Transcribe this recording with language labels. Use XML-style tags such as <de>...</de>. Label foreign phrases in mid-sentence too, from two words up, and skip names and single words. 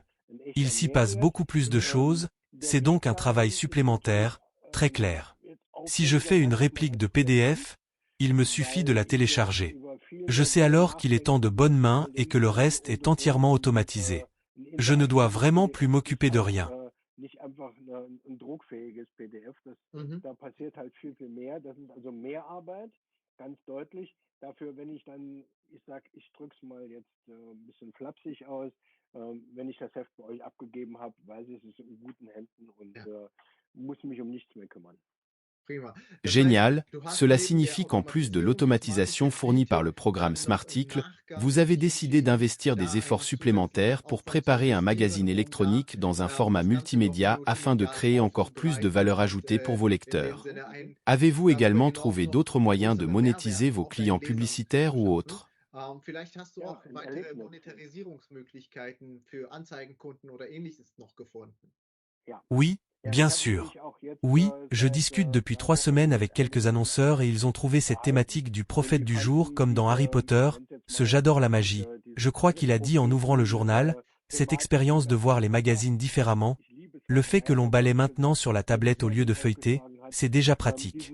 <fr>Il s'y passe beaucoup plus de choses, c'est donc un travail supplémentaire, très clair. Si je fais une réplique de PDF, il me suffit de la télécharger. Je sais alors qu'il est en de bonnes mains et que le reste est entièrement automatisé. Je ne dois vraiment plus m'occuper de rien.</fr> <de>Dafür, wenn ich dann, ich sag, ich drück's mal jetzt ein bisschen flapsig aus, wenn ich das Heft bei euch abgegeben habe, weiß ich, es ist in guten Händen und muss mich um nichts mehr kümmern.</de> <fr>Génial, cela signifie qu'en plus de l'automatisation fournie par le programme Smarticle, vous avez décidé d'investir des efforts supplémentaires pour préparer un magazine électronique dans un format multimédia afin de créer encore plus de valeur ajoutée pour vos lecteurs. Avez-vous également trouvé d'autres moyens de monétiser vos clients publicitaires ou autres?</fr> <de>Vielleicht hast du auch weitere Monetarisierungsmöglichkeiten für Anzeigenkunden oder Ähnliches noch gefunden.</de> <fr>Oui, bien sûr. Oui, je discute depuis 3 semaines avec quelques annonceurs et ils ont trouvé cette thématique du prophète du jour comme dans Harry Potter, ce j'adore la magie. Je crois qu'il a dit en ouvrant le journal, cette expérience de voir les magazines différemment, le fait que l'on balaie maintenant sur la tablette au lieu de feuilleter, c'est déjà pratique.</fr>